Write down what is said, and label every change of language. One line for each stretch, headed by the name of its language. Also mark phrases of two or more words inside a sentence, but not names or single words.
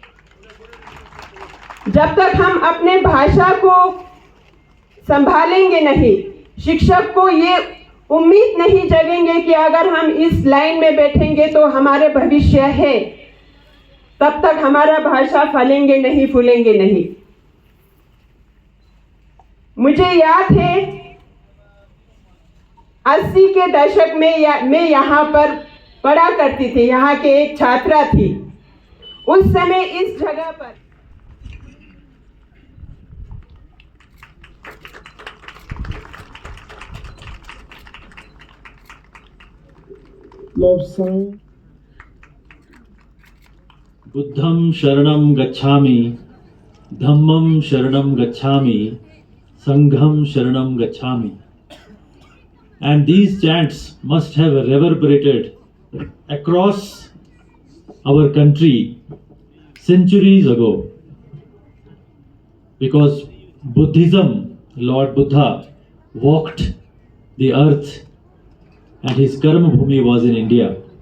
Hindi: जब तक हम अपने भाषा को संभालेंगे नहीं, शिक्षक को ये उम्मीद नहीं जगेंगे कि अगर हम इस लाइन में बैठेंगे तो हमारे भविष्य है, तब तक हमारा भाषा फलेंगे नहीं, फूलेंगे नहीं। मुझे याद है 80 के दशक में मैं यहाँ पर पढ़ा करती थी, यहाँ के एक छात्रा थी। उस समय इस जगह पर
Pali: बुद्धं शरणं गच्छामि, धम्मं शरणं गच्छामि, संघं शरणं गच्छामि.
English: And these chants must have reverberated across our country centuries ago, because Buddhism, Lord Buddha, walked the earth and his
Hindi: कर्म भूमि
English: was in India.